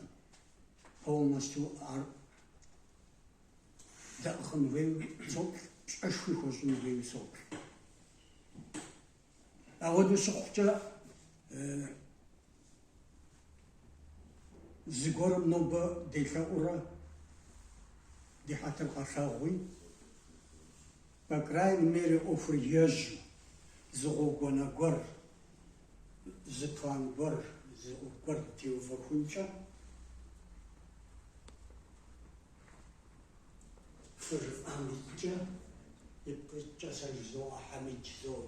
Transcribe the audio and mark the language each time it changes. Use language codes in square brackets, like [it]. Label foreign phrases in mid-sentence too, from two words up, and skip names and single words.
[kbd] Полностью ар дэӏыхъын хуейуэ соплъ, пщӏэшхуи хуэщӏын хуейуэ соплъ. Ауэдэу щыхъукӏэ, зыгуэрым нобэ делъэӏурэ ди хьэтыр къэлъэгъуи, [ru] по крайней мере, [kbd] ӏуэхур ежьу, зы гъуэгуанэ гуэр, зы план гуэр, зы ӏуэху гуэр теувэхункӏэ, фыжыф ӏэмитӏкӏэ, ипкъыткӏэ сэ жызоӏэ Хьэмидж зори.